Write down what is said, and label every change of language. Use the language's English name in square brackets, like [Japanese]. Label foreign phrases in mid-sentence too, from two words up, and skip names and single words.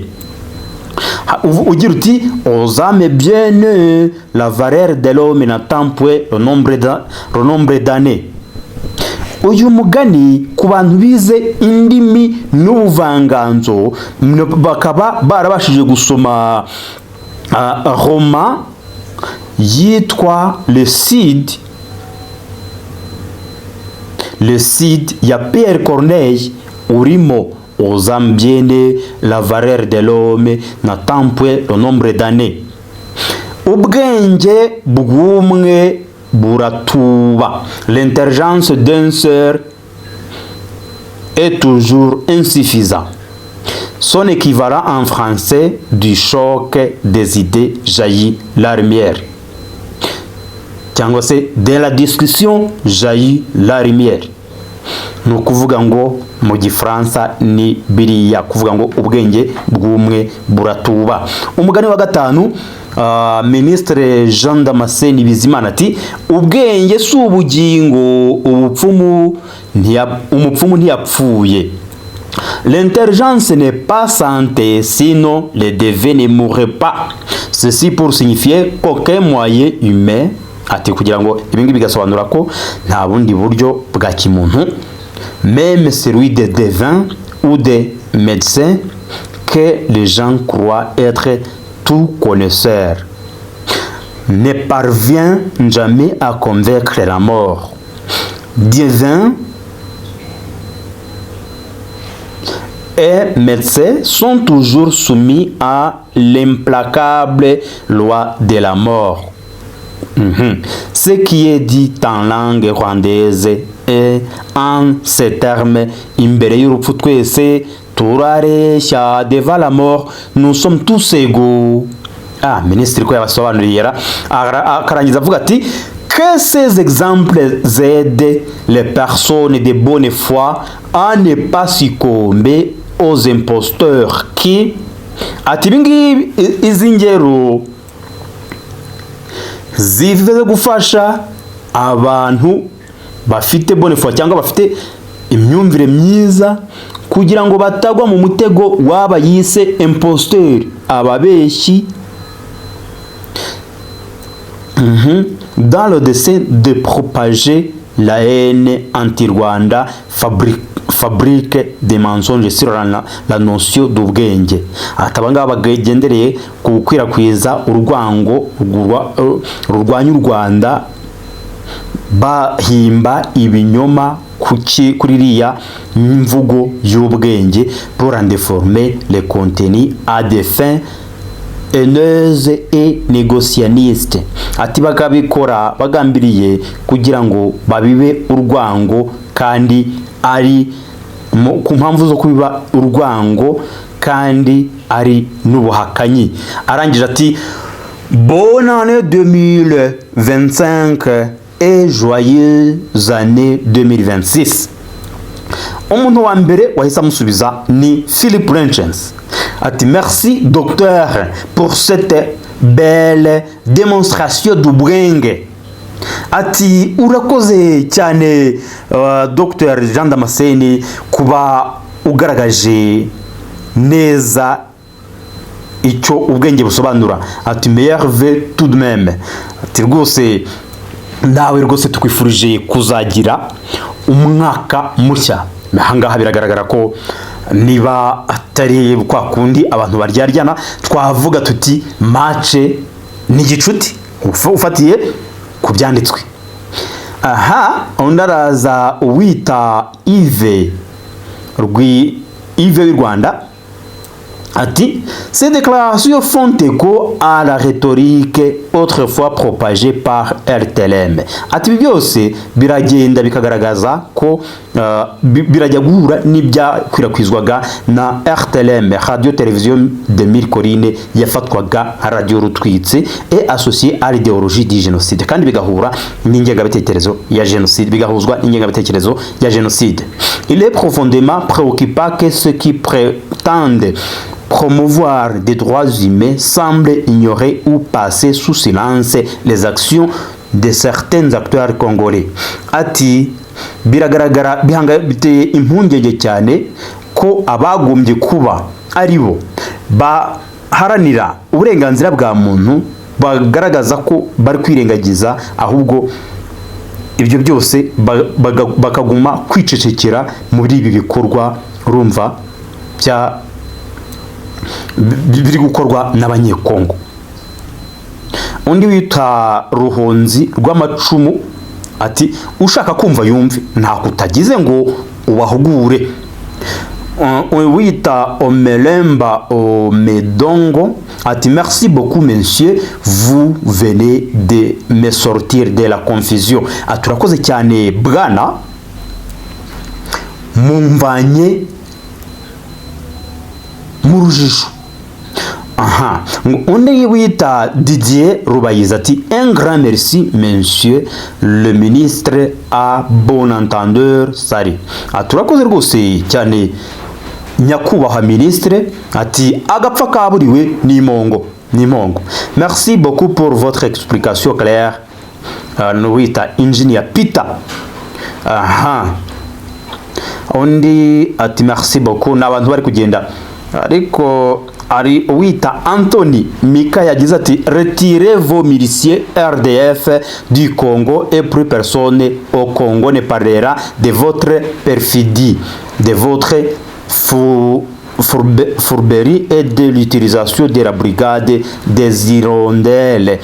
[Kinyarwanda] Ugira uti [French] aux âmes bien nées la valeur de l'homme n'attend point le nombre d'années. [Kinyarwanda] Uyu mugani ku bantu bize indimi n'ubuvanganzo bakaba barabashije gusoma roman yitwa Le Cid ya Pierre Corneille urimo [French] aux âmes bien nées la valeur de l'homme n'attend point le nombre d'années. [Kinyarwanda] Ubwenge bw'umwe buratuba. [French] L'intelligence d'un seul est toujours insuffisant. Son équivalent en français du choc des idées jaillit la lumière. [Kinyarwanda] Cyangwa se [French] de la discussion jaillit la lumière. [Kinyarwanda] Ni ukuvuga ngo mu gifaransa ni biriya kuvuga ngo ubwenge bw'umwe buratuba. Umugani wa gatanu, Ministre Jean Damascene Bizimana ati ubwenge si ubugingo, umupfumu ntiyapfuye. [French] L'intelligence n'est pas santé, sinon le dévait ne mourrait pas. Ceci pour signifier qu'aucun moyen humain, [Kinyarwanda] ati kugira ngo ibingi bigasobanura ko nta bundi buryo bwa kimuntu, [French] même celui des devins ou des médecins, que les gens croient être tout connaisseur, ne parvient jamais à convaincre la mort. Devins et médecins sont toujours soumis à l'implacable loi de la mort. Ce qui est dit en langue rwandaise et en ces termes, [Kinyarwanda] imbere y'urupfu twese turareshya, [French] devant la mort nous sommes tous égaux. [Kinyarwanda] Minisitiri ko yabasobanuriye akarangiza avuga ati [French] que ces exemples aident les personnes de bonne foi à ne pas succomber aux imposteurs qui, [Kinyarwanda] ati ibingibi izi ngero zivuze gufasha abantu bafite [French] bonne foi [Kinyarwanda] cyangwa bafite imyumvire myiza kugira ngo batagwa mu mutego waba yise imposteur, ababeshyi, [French] dans le dessein de propager la haine anti-Rwanda, fabrique des mensonges sur la notion d'ubwenge. [Kinyarwanda] Atabanga bagendereye gukwirakwiza urwango rurwanya u Rwanda, bahimba ibinyoma kuri iriya mvugo y'ubwenge [French] pour en déformer les contenus à des fins haineuses et négationnistes. [Kinyarwanda] Ati bakabikora bagambiriye kugira ngo babibe urwango kandi ari ku mpamvu zo kubiba urwango kandi ari n'ubuhakanyi. Arangije ati [French] bonne année 2025 et joyeuse année 2026. [Kinyarwanda] Umuntu wa mbere wahise amusubiza ni Philip Renchens. [French] Ati merci docteur pour cette belle démonstration d'ubwenge. [Kinyarwanda] Ati urakoze cyane Dr Jean Damascene kuba ugaragaje neza icyo ubwenge busobanura. [French] Ati meilleur tout de même. [Kinyarwanda] Ati rwose nawe rwose tukwifurije kuzagira umwaka mushya. Ahangaha biragaragara ko niba atari kwa kundi abantu baryaryana twavuga tuti mace ni gicuti ufatiye ku byanditswe. Ondaraza uwita Yves w'i Rwanda ati [French] ces déclarations font écho à la rhétorique autrefois propagée par RTLM. [Kinyarwanda] Ati byose biragenda bikagaragaza ko birajya guhura n'ibyakwirakwizwaga na RTLM, [French] Radio Télévision de Mille Collines, [Kinyarwanda] yafatwaga radio rutwitse [French] et associé à l'idéologie du génocide, [Kinyarwanda] kandi bigahura n'ingengabitekerezo ya génocide, bigahuzwa n'ingengabitekerezo ya génocide. [French] Il est profondément préoccupant que ceux qui prétendent promouvoir des droits humains semblent ignorer ou passer sous silence les actions de certains acteurs congolais. [Kinyarwanda] Ati biragaragara biteye impungenge cyane ko abagombye kuba ari bo baharanira uburenganzira bwa muntu bagaragaza ko bari kwirengagiza, ahubwo ibyo byose bakaguma kwicecekera muri ibi bikorwa urumva biri gukorwa n'abanyekongo. Undi wita Ruhonzi rw'amacumu ati ushaka kumva yumve nta kutagize ngo ubahugure. [French] Wita Omelemba Omedongo ati merci beaucoup monsieur, vous venez de me sortir de la confusion. [Kinyarwanda] Aturakoze cyane bwana, mumvanye mu rujijo. Aha, undi wita [French] Didier Rubayiza ati un grand merci monsieur le ministre à bon entendeur sari. [Kinyarwanda] Aturakoze rwose cyane nyakubahwa ministre, ati agapfa kaburiwe n'imongo. [French] Merci beaucoup pour votre explication claire. [Kinyarwanda] Wita Engineer Peter. Aha, undi ati [French] merci beaucoup. [Kinyarwanda] N'abantu bari kugenda ariko ari wita Anthony Mika yagize ati [French] retirez vos miliciens RDF du Congo et plus personne au Congo ne parlera de votre perfidie, de votre fourberie et de l'utilisation de la brigade des hirondelles.